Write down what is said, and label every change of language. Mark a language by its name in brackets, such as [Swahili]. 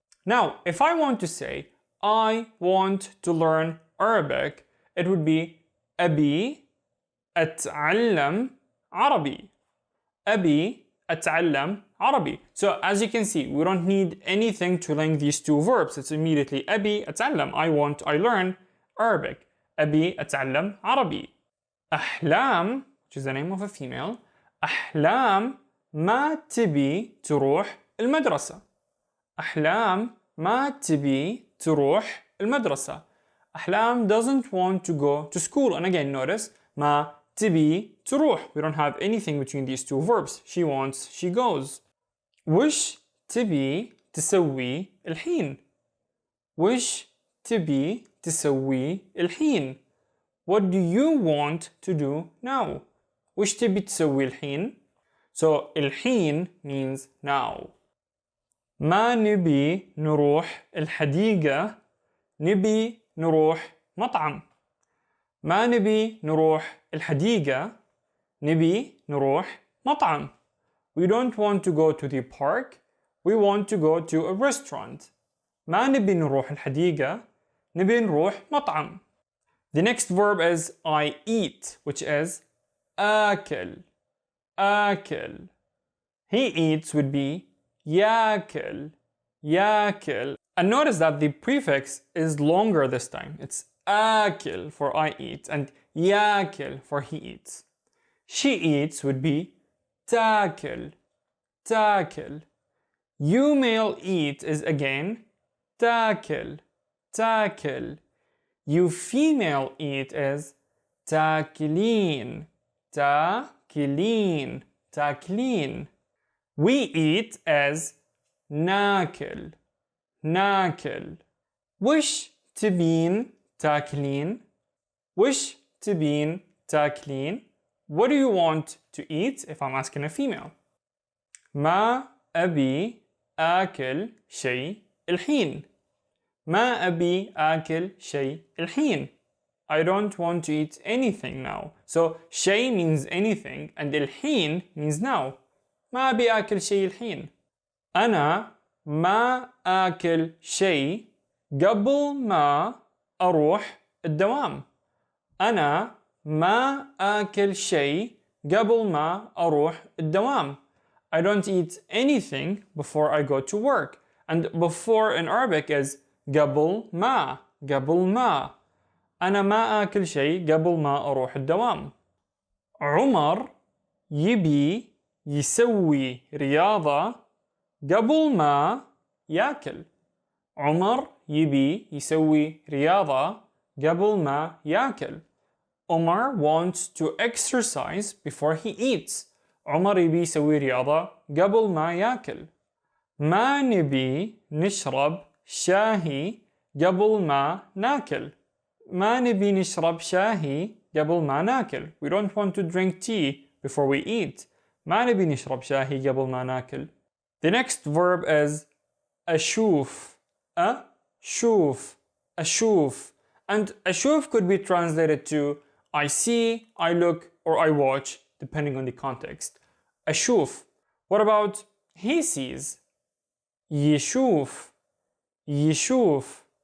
[English] Now, if I want to say I want to learn Arabic, it would be [Arabic] أبي أتعلم عربي. أبي أتعلم عربي. [English] So as you can see, we don't need anything to link these two verbs. It's immediately [Arabic] أبي أتعلم. [English] I want, I learn Arabic. [Arabic] أبي أتعلم عربي. [English] أحلام, which is the name of a female. [Arabic] أحلام ما تبي تروح المدرسة. أحلام ما تبي تروح المدرسة. [English] أحلام doesn't want to go to school. And again, notice [Arabic] ما تبي تروح. [English] We don't have anything between these two verbs. She wants, she goes. [Arabic] وش تبي تسوي الحين? وش تبي تسوي الحين? [English] What do you want to do now? [Arabic] وش تبي تسوي الحين? [English] So الحين means now. [Arabic] ما نبي نروح الحديقة. نبي نروح مطعم. ما نبي نروح الحديقة، نبي نروح مطعم. [English] We don't want to go to the park, we want to go to a restaurant. [Arabic] ما نبي نروح الحديقة، نبي نروح مطعم. [English] The next verb is I eat, which is آكل. [Arabic] آكل. [English] He eats would be ياكل. [Arabic] ياكل. [English] And notice that the prefix is longer this time. It's آكل for I eat and ياكل for he eats. She eats would be تاكل. [Arabic] تاكل. [English] You male eat is again تاكل. [Arabic] تاكل. [English] You female eat is تاكلين. [Arabic] تاكلين. تاكلين. We eat as ناكل. ناكل. وش تبين تاكلين؟ وش تبين تاكلين? [English] What do you want to eat if I'm asking a female? [Arabic] ما أبي آكل شيء الحين. ما أبي آكل شيء الحين. [English] I don't want to eat anything now. So شيء means anything and الحين means now. [Arabic] ما أبي آكل شيء الحين. أنا ما آكل شيء قبل ما أروح الدوام. أنا ما آكل شيء قبل ما أروح الدوام. [English] I don't eat anything before I go to work. And before in Arabic is [Arabic] قبل ما. قبل ما. أنا ما آكل شيء قبل ما أروح الدوام. عمر يبي يسوي رياضة قبل ما ياكل. عمر يبي يسوي رياضة قبل ما ياكل. [English] Omar wants to exercise before he eats. [Arabic] عمر يبي يسوي رياضة قبل ما ياكل. ما نبي نشرب شاهي قبل ما ناكل. ما نبي نشرب شاهي قبل ما ناكل. [English] We don't want to drink tea before we eat. [Arabic] ما نبي نشرب شاهي قبل ما ناكل. [English] The next verb is أشوف. [Arabic] أشوف. أشوف. [English] And أشوف could be translated to I see, I look, or I watch, depending on the context. أشوف. What about he sees? يشوف. يشوف.